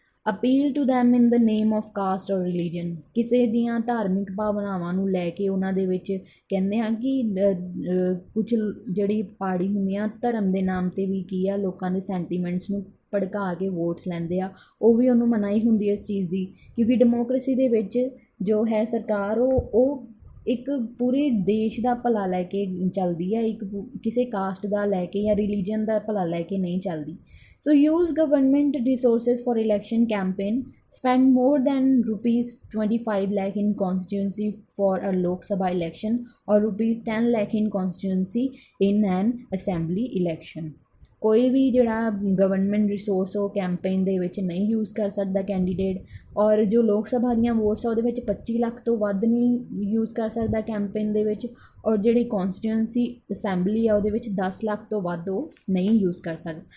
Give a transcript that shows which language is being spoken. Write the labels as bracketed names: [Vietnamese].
[English] appeal to them in the name of caste or religion, [Punjabi] ਕਿਸੇ ਦੀਆਂ ਧਾਰਮਿਕ ਭਾਵਨਾਵਾਂ ਨੂੰ ਲੈ ਕੇ ਉਹਨਾਂ ਦੇ ਵਿੱਚ ਕਹਿੰਦੇ ਆ ਕਿ ਕੁਝ ਜਿਹੜੀ ਪਾਰਟੀ ਹੁੰਦੀਆਂ ਧਰਮ ਦੇ ਨਾਮ 'ਤੇ ਵੀ ਕੀ ਆ, ਲੋਕਾਂ ਦੇ ਸੈਂਟੀਮੈਂਟਸ ਨੂੰ ਭੜਕਾ ਕੇ ਵੋਟਸ ਲੈਂਦੇ ਆ, ਉਹ ਵੀ ਉਹਨੂੰ ਮਨਾਹੀ ਹੁੰਦੀ ਹੈ ਇਸ ਚੀਜ਼ ਦੀ, ਕਿਉਂਕਿ ਡੈਮੋਕ੍ਰੇਸੀ ਦੇ ਵਿੱਚ ਜੋ ਹੈ ਸਰਕਾਰ ਉਹ ਇੱਕ ਪੂਰੇ ਦੇਸ਼ ਦਾ ਭਲਾ ਲੈ ਕੇ ਚੱਲਦੀ ਹੈ, ਇੱਕ ਕਿਸੇ ਕਾਸਟ ਦਾ ਲੈ ਕੇ ਜਾਂ ਰਿਲੀਜਨ ਦਾ ਭਲਾ ਲੈ ਕੇ ਨਹੀਂ ਚੱਲਦੀ। [English] So use government resources for election campaign. Spend more than rupees 25 lakh in constituency for a Lok Sabha election or rupees 10 lakh in constituency in an assembly election. [Punjabi] ਕੋਈ ਵੀ ਜਿਹੜਾ ਗਵਰਨਮੈਂਟ ਰਿਸੋਰਸ ਉਹ campaign ਦੇ ਵਿੱਚ ਨਹੀਂ use ਕਰ ਸਕਦਾ candidate, ਔਰ ਜੋ ਲੋਕ ਸਭਾ ਦੀਆਂ ਵੋਟਸ ਆ ਉਹਦੇ ਵਿੱਚ 25 ਲੱਖ ਤੋਂ ਵੱਧ ਨਹੀਂ ਯੂਜ਼ ਕਰ ਸਕਦਾ ਕੈਂਪੇਨ ਦੇ ਵਿੱਚ, ਔਰ ਜਿਹੜੀ ਕੌਂਸਟੀਟਿਊਂਸੀ ਅਸੈਂਬਲੀ ਆ ਉਹਦੇ ਵਿੱਚ 10 ਲੱਖ ਤੋਂ ਵੱਧ ਉਹ ਨਹੀਂ ਯੂਜ਼ ਕਰ ਸਕਦਾ।